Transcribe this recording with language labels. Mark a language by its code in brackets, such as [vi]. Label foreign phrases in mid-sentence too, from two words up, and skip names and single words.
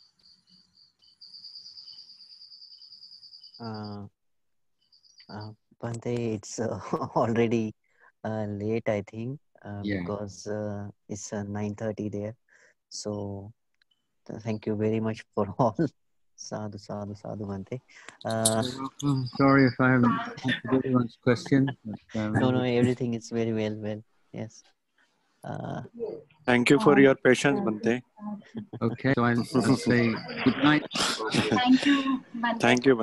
[en] Bhante, it's already late, I think, because it's 9:30 there. So thank you very much for all. [pi] Sadhu, sadhu, sadhu, Bhante. [en] Sorry if I haven't answered everyone's question. But, no, everything is very well. Yes. Thank you for your patience, Bhante. Okay, so I'll say good night. Thank you, Bhante, Thank you,